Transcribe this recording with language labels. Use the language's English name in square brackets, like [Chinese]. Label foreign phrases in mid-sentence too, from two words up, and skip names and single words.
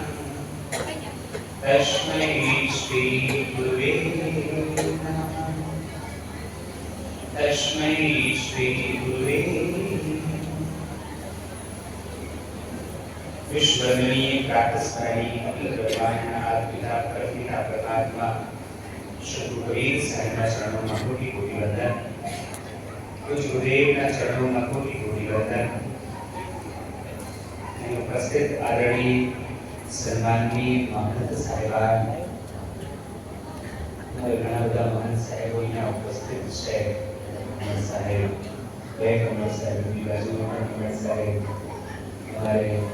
[Sanskrit] तस्मै श्री गुरुवे नमः तस्मै श्री गुरुवे [Gujarati] વિશ્વજનીય પ્રાતસ્મરણીય અખિલ બ્રહ્માંડનાથ પિતા પ્રપિતા પરમાત્મા શ્રી ગુરુદેવ साहेबના ચરણોમાં કોટી કોટી વંદન પૂજ્ય ગુરુદેવના ચરણોમાં કોટી કોટી વંદન અને ઉપસ્થિત આદરણીય સન્માનની મહંત સાહેબાન ઘણા બધા મહંત સાહેબો અહીંયા ઉપસ્થિત છે કમળ સાહેબ બે કમળ સાહેબની બાજુમાં પણ કમળ સાહેબ અમારે